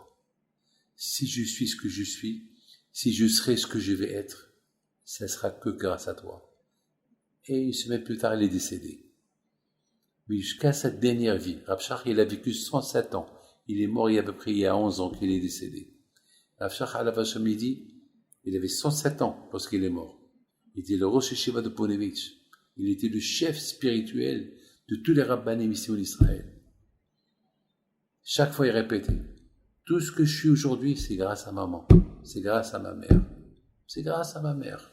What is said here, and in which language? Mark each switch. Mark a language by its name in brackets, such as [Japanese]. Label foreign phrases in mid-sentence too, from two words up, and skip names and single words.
[French] Si je suis ce que je suis, si je serai ce que je vais être, ça sera que grâce à toi. Et une semaine plus tard, il est décédé. Mais jusqu'à sa dernière vie, Rav Shach, il a vécu 107 ans. Il est mort il y a à peu près il y a 11 ans qu'il est décédé. Rav Shach [Hebrew] עליו השלום, [French] il dit, il avait 107 ans lorsqu'il est mort. Il était le [Hebrew] ראש ישיבה [French] de Ponevitch. Il était le chef spirituel de tous les rabbanim ici en Israël. Chaque fois, il répétait, tout ce que je suis aujourd'hui, c'est grâce à maman. C'est grâce à ma mère. C'est grâce à ma mère.